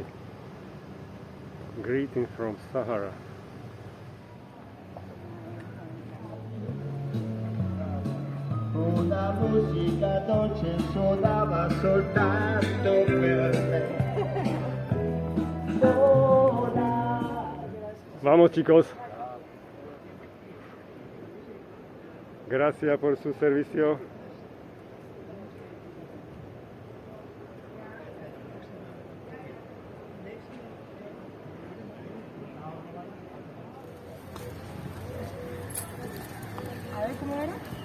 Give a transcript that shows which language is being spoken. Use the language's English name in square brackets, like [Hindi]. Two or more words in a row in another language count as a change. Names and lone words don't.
[English] Greetings from Sahara. [Italian] Una musica dolce suonava soltanto per me. [Spanish] Vamos, chicos. Gracias por su servicio. A ver cómo era.